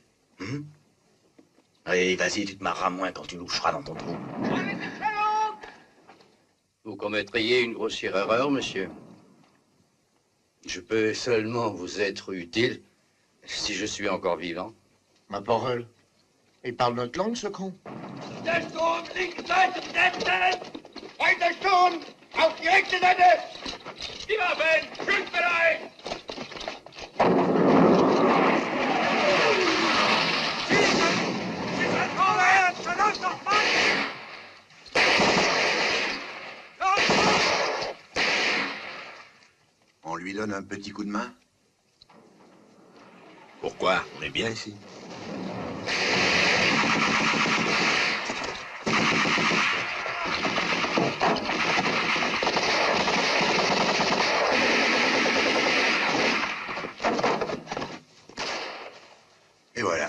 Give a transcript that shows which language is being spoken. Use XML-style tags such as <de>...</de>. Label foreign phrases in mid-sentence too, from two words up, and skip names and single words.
<fr>Allez, vas-y, tu te marreras moins quand tu loucheras dans ton trou. Vous commettriez une grossière erreur, monsieur. Je peux seulement vous être utile si je suis encore vivant. Ma parole. Il parle notre langue, ce con.</fr> <de>Der Sturm, linke Seite besetzen! Weiter Sturm! Auf die rechte Seite! Die Waffen! Schussbereit! Schießen! Vorwärts! Verlass doch Mann!</de> <fr>On lui donne un petit coup de main? Pourquoi? On est bien ici. Et voilà.</fr>